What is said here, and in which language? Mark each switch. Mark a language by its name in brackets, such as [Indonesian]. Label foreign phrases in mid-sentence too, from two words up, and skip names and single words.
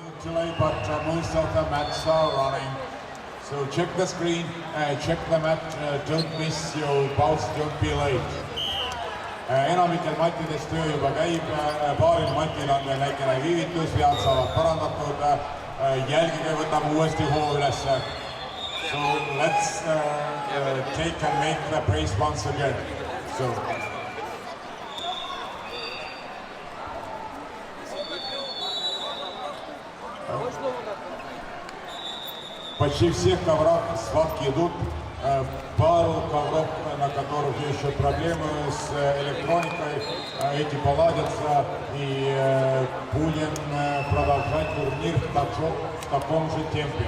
[English] today, but most of the matches are running. So check the screen, check the match, don't miss your pulse, don't be late. [Estonian] Enamikel matidest töö juba käib, paaril matil on veel väikene viivitus, vead saavad parandatud, jälgige, võtame uuesti hoo ülesse. [English] So let's take and make the race once again. So. [Russian] Почти всех коврах схватки идут. Пару ковров, на которых еще проблемы с электроникой, эти поладятся, и будем продолжать турнир в таком же темпе.